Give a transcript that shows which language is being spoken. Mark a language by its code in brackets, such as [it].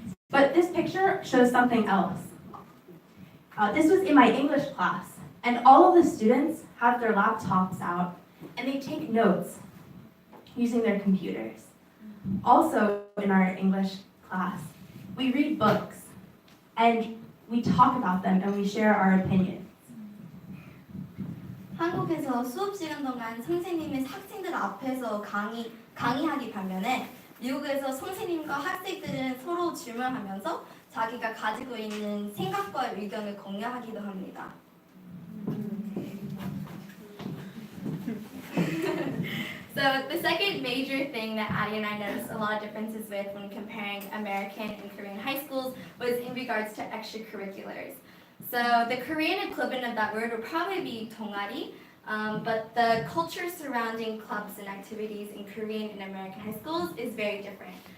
[en] But this picture shows something else. This was in my English class, and all of the students have their laptops out, and they take notes using their computers. Also, in our English class, we read books, and we talk about them, and we share our opinions. [ko] 한국에서 수업 시간 동안 선생님이 학생들 앞에서 강의하기 반면에 미국에서 선생님과 학생들은 서로 질문하면서 자기가 가지고 있는 생각과 의견을 공유하기도 합니다. [en] So the second major thing that Addie and I noticed a lot of differences with when comparing American and Korean high schools was in regards to extracurriculars. So the Korean equivalent of that word would probably be 동아리, but the culture surrounding clubs and activities in Korean and American high schools is very different.